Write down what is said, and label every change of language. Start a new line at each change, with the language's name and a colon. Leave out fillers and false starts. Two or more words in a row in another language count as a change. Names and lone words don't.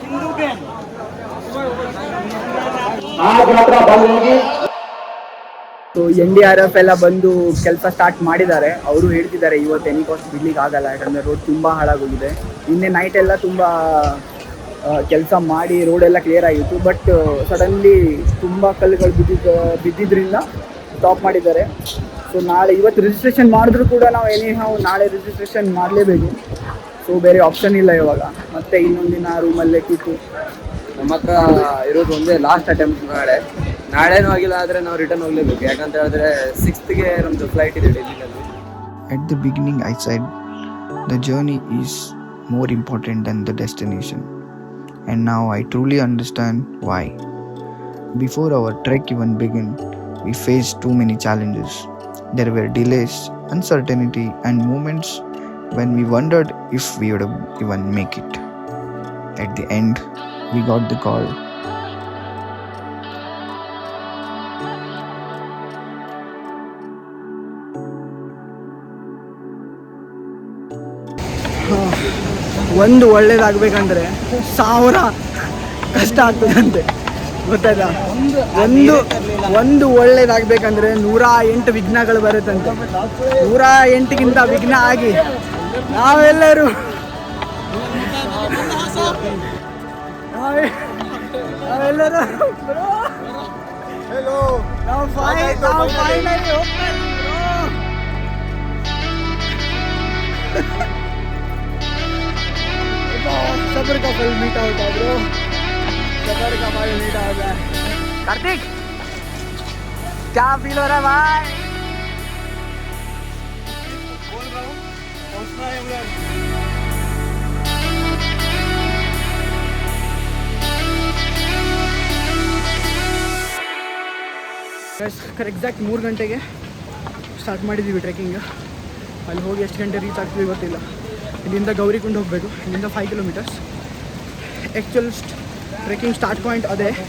Hindi: आज यात्रा बंद होगी.
Kannada: ಸೊ NDRF ಎಲ್ಲ ಬಂದು ಕೆಲಸ ಸ್ಟಾರ್ಟ್ ಮಾಡಿದ್ದಾರೆ. ಅವರು ಹೇಳ್ತಿದ್ದಾರೆ ಇವತ್ತು
English: any cost
Kannada: ಬಿಡ್ಲಿಕ್ಕೆ ಆಗಲ್ಲ, ಯಾಕಂದರೆ ರೋಡ್ ತುಂಬ ಹಾಳಾಗೋಗಿದೆ. ನಿನ್ನೆ ನೈಟ್ ಎಲ್ಲ ತುಂಬ ಕೆಲಸ ಮಾಡಿ ರೋಡೆಲ್ಲ ಕ್ಲಿಯರ್ ಆಗಿತ್ತು.
English: but suddenly
Kannada: ತುಂಬ ಕಲ್ಲುಗಳು ಬಿದ್ದಿದ್ದರಿಂದ ಸ್ಟಾಪ್ ಮಾಡಿದ್ದಾರೆ. ಸೊ ನಾಳೆ ಇವತ್ತು ರಿಜಿಸ್ಟ್ರೇಷನ್ ಮಾಡಿದ್ರು ಕೂಡ ನಾವು ನಾಳೆ ರಿಜಿಸ್ಟ್ರೇಷನ್ ಮಾಡಲೇಬೇಕು. ಸೊ ಬೇರೆ ಆಪ್ಷನ್ ಇಲ್ಲ ಇವಾಗ. ಮತ್ತೆ ಇನ್ನೊಂದಿನ ರೂಮಲ್ಲೇ ಕೂತು ನಮ್ಮ ಹತ್ರ ಇರೋದು ಒಂದೇ
English: last attempt.
Kannada: ನಾಳೆನೂ ಆಗಿಲ್ಲ ಆದರೆ ನಾವು ರಿಟರ್ನ್ ಹೋಗಲೇಬೇಕು. ಯಾಕಂತ ಹೇಳಿದ್ರೆ 6th ನಮ್ಮದು ಫ್ಲೈಟ್ ಇದೆ ಡೆಲ್ಲಿನಲ್ಲಿ.
English: at the beginning I said the journey is more important than the destination. And now I truly understand why. Before our trek even began, we faced too many challenges. There were delays, uncertainty, and moments when we wondered if we would even make it. At the end, we got the call.
Kannada: ಒಂದು ಒಳ್ಳೇದಾಗಬೇಕಂದ್ರೆ 1000 ಕಷ್ಟ ಆಗ್ತದಂತೆ, ಗೊತ್ತಾಯ್ತಾ? ಒಂದು ಒಳ್ಳೇದಾಗಬೇಕಂದ್ರೆ 108 ವಿಘ್ನಗಳು ಬರುತ್ತಂತೆ. 108ಗಿಂತ ವಿಘ್ನ ಆಗಿ ನಾವೆಲ್ಲರೂ ನಾವು ಫೈನಲಿ
Hindi: सबर का फल मीठा होता है ब्रो, सबर का फल मीठा होता है. कार्तिक क्या फील हो रहा है भाई? बोल रहा हूँ पहुँचना है उधर.
Kannada: ಎಕ್ಸಾಕ್ಟ್ 3 ಗಂಟೆಗೆ ಸ್ಟಾರ್ಟ್ ಮಾಡಿದ್ದೀವಿ ಟ್ರೆಕ್ಕಿಂಗ್. ಅಲ್ಲಿ ಹೋಗಿ ಎಷ್ಟು ಗಂಟೆ ರೀಚ್ ಆಗ್ತೀವಿ ಗೊತ್ತಿಲ್ಲ. ಇಲ್ಲಿಂದ ಗೌರಿಕುಂಡ್ ಹೋಗಬೇಕು. ಇಲ್ಲಿಂದ 5 ಕಿಲೋಮೀಟರ್ಸ್.
English: actual trekking start point
Kannada: ಅದೇ.